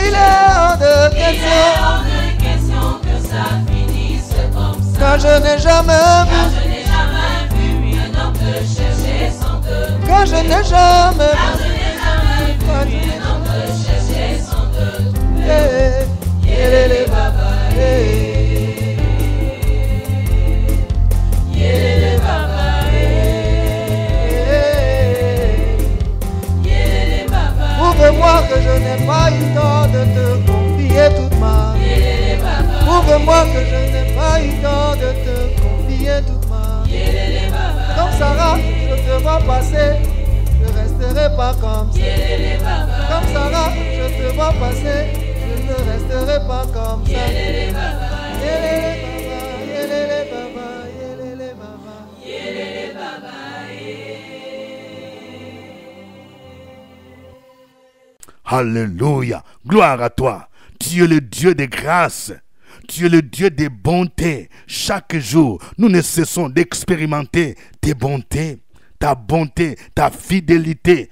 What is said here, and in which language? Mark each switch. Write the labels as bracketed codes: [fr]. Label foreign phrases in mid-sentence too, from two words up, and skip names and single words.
[fr] Il est hors de Il est question. hors de question que ça finisse comme ça. Quand je n'ai jamais Car vu, je n'ai jamais vu un homme te chercher sans te. quand je n'ai jamais Car vu, je n'ai jamais vu un homme te chercher sans te. [ln] Yelele baba, Yelele baba, Yelele baba, [fr] prouve-moi que je n'ai pas eu tort de te confier toute ma vie. [ln] Yelele baba, [fr] Prouve-moi que je n'ai pas eu tort de te confier toute ma vie. [ln] Yelele baba, [fr] Comme Sarah, je te vois passer, je resterai pas comme ça. [ln] Yelele baba, [fr] Comme Sarah, je te vois passer, je ne resterai pas comme ça. [ln] Yelele baba, Yelele baba, yelele baba, yelele baba. Yelele baba, [fr] Alléluia. Gloire à toi. Tu es le Dieu de grâce. Tu es le Dieu des bontés. Chaque jour, nous ne cessons d'expérimenter tes bontés, ta bonté, ta fidélité.